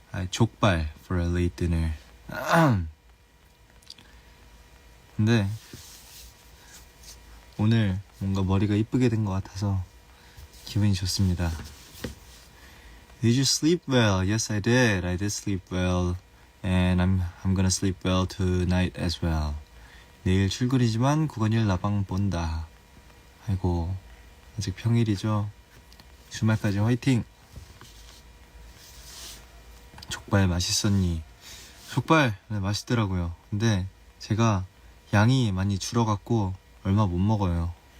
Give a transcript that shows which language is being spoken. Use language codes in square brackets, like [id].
[en] 족발 for a late dinner. [ko] 근데 오늘 뭔가 머리가 이쁘게 된 것 같아서 기분이 좋습니다. [en] Did you sleep well? Yes, I did. I did sleep well. And I'm gonna sleep well tonight as well. [ko] 내일 출근이지만 구건일 나방 본다. 아이고, 아직 평일이죠. 주말까지 화이팅! 족발 맛있었니? 족발 네, 맛있더라고요. 근데 제가 양이 많이 줄어갖고 얼마 못 먹어요.